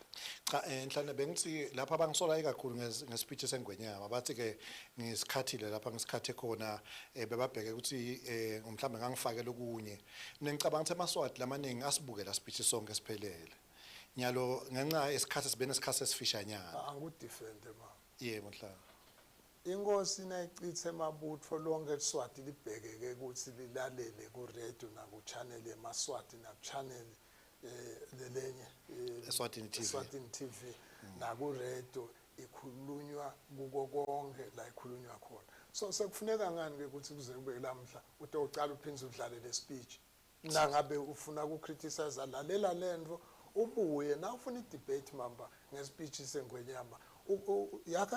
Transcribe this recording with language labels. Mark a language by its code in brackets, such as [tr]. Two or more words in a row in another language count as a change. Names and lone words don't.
[ss] cha enhlane bengithi lapha abangisola kakhulu ngespeech esengwenyama bathi ke ngisikhathile lapha ngisikhathe khona bebabheke ukuthi mhlambe ngangifake lokunye ngicabanga ukuthi eMaswati lamaningi asibukela speech sonke siphelele nyalo ngenxa esikhathi sibene isikhathi esifishanyana angudefend ma yebo mhlanga inkosi nayichithe emabutho lonke eSwati libhekeke ukuthi lilalele ku radio na ku channel yemaswati na channel lelenye Eswatini TV na ku radio ikhulunywa kuko konke la ikhulunywa khona so sekufuneka ngani ke ukuthi kuze kube lamhla utocala uphinze udlale le speech nangabe ufuna ku criticize lalela lento ubuye na ufuna i-debate mamba ngespeech sengwenyama yakha